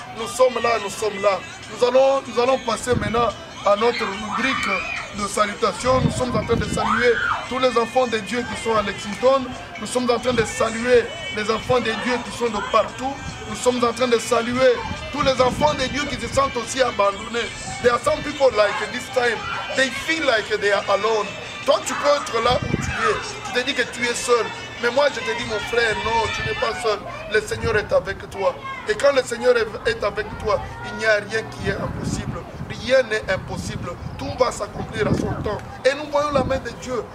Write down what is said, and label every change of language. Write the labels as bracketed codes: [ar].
[fr] Nous sommes là, nous sommes là. Nous allons passer maintenant à notre rubrique de salutation. Nous sommes en train de saluer tous les enfants de Dieu qui sont à Lexington. Nous sommes en train de saluer les enfants de Dieu qui sont de partout. Nous sommes en train de saluer tous les enfants de Dieu qui se sentent aussi abandonnés. [en] There are some people like this time, they feel like they are alone. [fr] Toi, tu peux être là où tu es. Tu te dis que tu es seul. Mais moi, je te dis, mon frère, non, tu n'es pas seul. Le Seigneur est avec toi. Et quand le Seigneur est avec toi, il n'y a rien qui est impossible. Rien n'est impossible. Tout va s'accomplir à son temps. Et nous voyons la main de Dieu.